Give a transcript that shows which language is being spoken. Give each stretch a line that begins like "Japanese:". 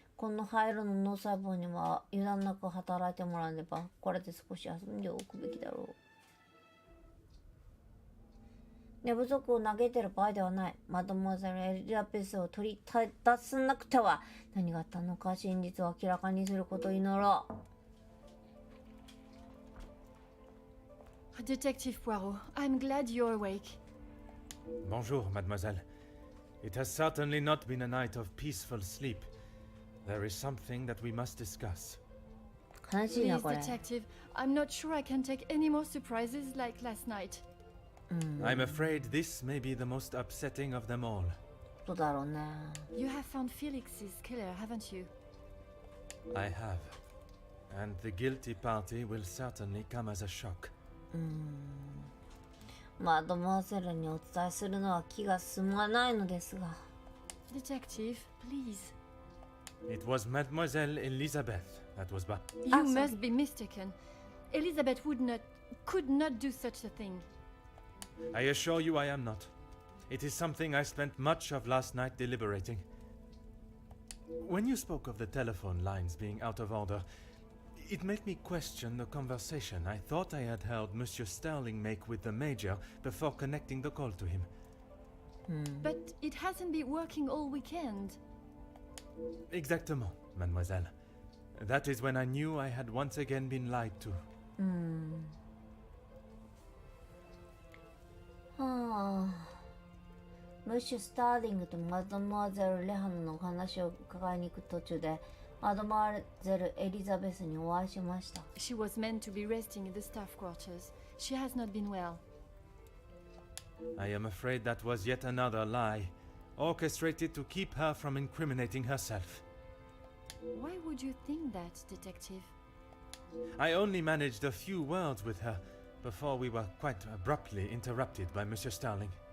Japanese: この灰色の脳細胞には油断なく働いてもらわねば、これで少し遊んでおくべきだろう。寝不足を嘆いてる場合ではない。マドモアゼル・エリザベスを取り出さなくては。何があったのか真実を明らかにすることを祈ろう。
English: Detective Poirot, I'm glad you're awake.
French: Bonjour, mademoiselle.
English: It has certainly not been a night of peaceful sleep. There is something that we must discuss.
Japanese: 悲しいな
English: Please,
Japanese: これ。
English: Detective, I'm not sure I can take any more surprises like last night. I'm afraid this may be the most upsetting of them all.
Japanese: そうだろうね。
English: You have found Felix's killer, haven't you? I have. And the guilty party will certainly come as a shock.
Japanese: マドモアゼルにお伝えするのは気が進まないのですが。
English: Detective, please. It was Mademoiselle Elizabeth that was back. You must be mistaken. Elizabeth could not do such a thing. I assure you I am not. It is something I spent much of last night deliberating. When you spoke of the telephone lines being out of order, it made me question the conversation I thought I had heard Monsieur Sterling make with the Major before connecting the call to him. But it hasn't been working all weekend.
French: Exactement, mademoiselle.
English: That is when I knew I had once again been lied to.
Japanese: はあ、ムッシュ・スターリングとマドモアゼル・レハナのお話を伺いに行く途中でマドモアゼル・エリザベスにお会いしました。
English: She was meant to be resting in the staff quarters. She has not been well. I am afraid that was yet another lie, orchestrated to keep her from incriminating herself. Why would you think that, Detective? I only managed a few words with her before we were quite abruptly interrupted by Monsieur Sterling.